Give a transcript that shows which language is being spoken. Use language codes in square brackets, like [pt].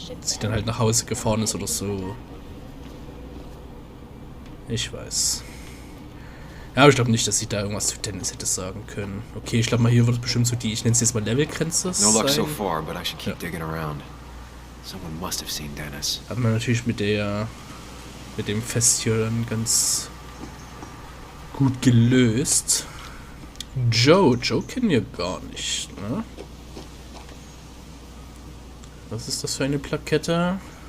[de] Dass sie dann halt nach Hause gefahren ist oder so. Ich weiß. Ja, aber ich glaube nicht, dass sie da irgendwas zu Dennis hätte sagen können. Okay, ich glaube mal, hier wird es bestimmt so die, ich nenne es jetzt mal Levelgrenze sein. [en] No luck so far, but I should keep digging around. Someone must have seen Dennis. [de] Hat man natürlich mit dem Fest hier dann ganz gut gelöst. Joe kennen wir gar nicht, ne? Was ist das für eine Plakette?